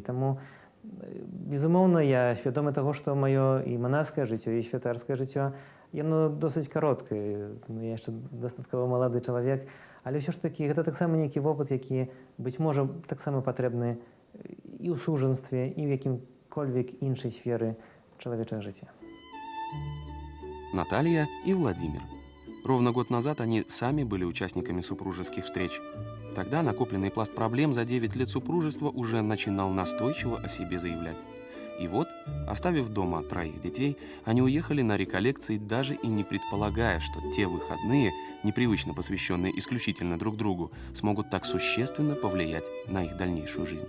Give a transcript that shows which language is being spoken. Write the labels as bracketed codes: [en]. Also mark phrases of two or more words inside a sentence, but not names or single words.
[be] Таму, безумоўна, я свядомы таго, што маё і манаскае жыццё, і святарскае жыццё, яно досыць кароткае. Я яшчэ дастаткова малады чалавек, але ўсё ж такі гэта таксама нейкі вопыт, які, быць можа, таксама патрэбны і ў сужанстве, і ў якім-кольвек іншай сферы чалавечага жыцця. [ru] Наталья и Владимир. Ровно год назад они сами были участниками супружеских встреч. Тогда накопленный пласт проблем за 9 лет супружества уже начинал настойчиво о себе заявлять. И вот, оставив дома 3 детей, они уехали на реколлекции, даже и не предполагая, что те выходные, непривычно посвященные исключительно друг другу, смогут так существенно повлиять на их дальнейшую жизнь.